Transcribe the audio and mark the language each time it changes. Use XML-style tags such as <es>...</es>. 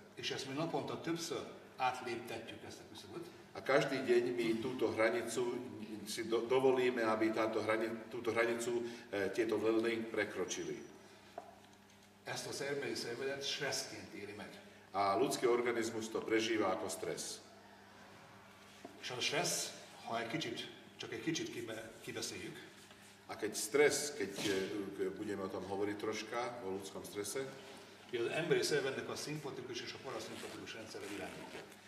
<hu>és ezt mi naponta többször átléptetjük ezt a küszöböt,</hu> <sk>A každý deň my túto hranicu si dovolíme, aby túto hranicu tieto vlny prekročili.</sk> <hu>ezt az emberi szervezet stresszként éli meg.</hu> <sk>A ľudský organizmus to prežíva ako stres.</sk> <hu>És a stressz, ha csak egy kicsit kibeszéljük,</hu> <sk>A keď stres, keď budeme o tom hovoriť troška, o ľudskom strese,</sk> <hu>hogy az emberi szervezetnek a szimpatikus és a paraszimpatikus rendszere irányítja.</hu>